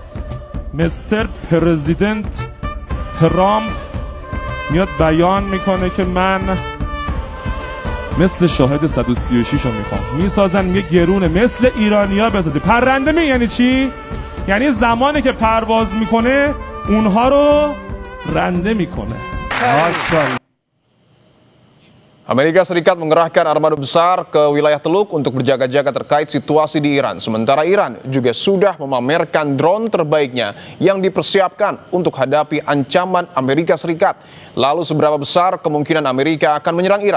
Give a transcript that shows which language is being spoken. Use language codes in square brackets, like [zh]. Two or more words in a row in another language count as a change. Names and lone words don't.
[en] Mister President [fa] ترامپ میاد بیان میکنه که من مثل شاهد 136 رو میخوام میسازن، میگه گرونه مثل ایرانیا بسازی. پرنده یعنی چی؟ یعنی زمانی که پرواز میکنه اونها رو رنده میکنه. [id] Amerika Serikat mengerahkan armada besar ke wilayah Teluk untuk berjaga-jaga terkait situasi di Iran. Sementara Iran juga sudah memamerkan drone terbaiknya yang dipersiapkan untuk hadapi ancaman Amerika Serikat. Lalu seberapa besar kemungkinan Amerika akan menyerang Iran?